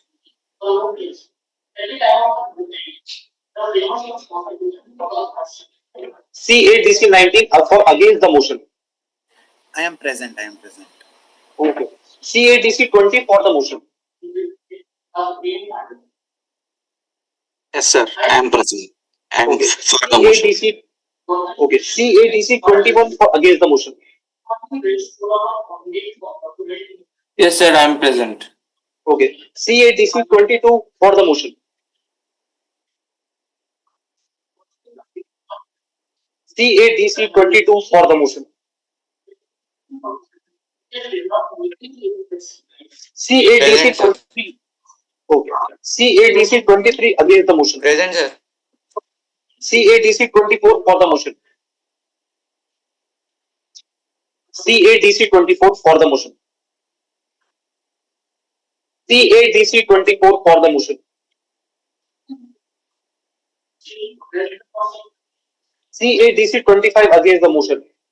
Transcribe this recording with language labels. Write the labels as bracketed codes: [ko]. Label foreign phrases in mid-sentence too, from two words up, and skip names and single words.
[en] CADC 19 for against the motion. I am present. Okay. CADC 20 for the motion. Yes, sir. I am present. I am Okay. for the motion. CADC. Okay. CADC 21 for against the motion. Yes, sir. I am present. Okay. CADC 22 for the motion. CADC 22 for the motion. CADC Present, sir. 23. Okay. CADC 23 against the motion. Present, sir. CADC 24 for the motion. CADC 24 for the motion. CADC 24 for the motion. CADC 25 against the motion.